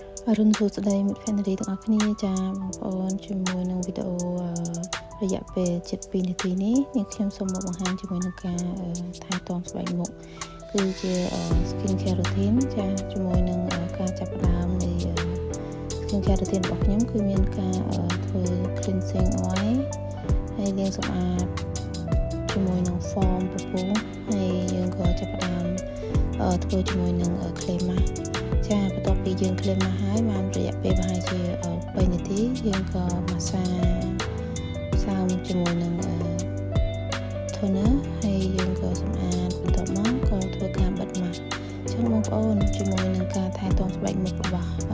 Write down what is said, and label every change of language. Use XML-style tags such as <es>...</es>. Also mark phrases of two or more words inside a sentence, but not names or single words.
<km>អរុនសួស្តីមិត្តភក្តិទាំងអស់គ្នាចាបងប្អូនជាមួយនឹងវីដេអូរយៈពេល7 នាទីនេះខ្ញុំសូមមកបង្ហាញជាមួយនឹងការថែ ទាំស្បែកមុខគឺជា</km> <en>skin care routine</en> <km>ចាជាមួយនឹងការចាប់ផ្ដើមនៃ</km> <en>skin care routine</en> <km>របស់ខ្ញុំគឺមានការ ធ្វើ</km> <en>cleansing oil</en> <km>ហើយលាងសម្អាតជាមួយនឹង foam ពពុះហើយយើងក៏ចាប់ផ្ដើមធ្វើជាមួយនឹង</km> <en>clay mask</en> <km>ចាបន្ទាប់ពីយើងក្លៀមមកហើយបានរយៈពេលប្រហែលជា3 នាទីយើងក៏ម៉ាស្សាសើមជាមួយនឹង toner ហើយយើងក៏សម្អាតបន្ទាប់មកក៏ធ្វើការបិទម៉ាស់អញ្ចឹងបងប្អូនជាមួយនឹងការថែទាំស្បែកមុខរបស់</km>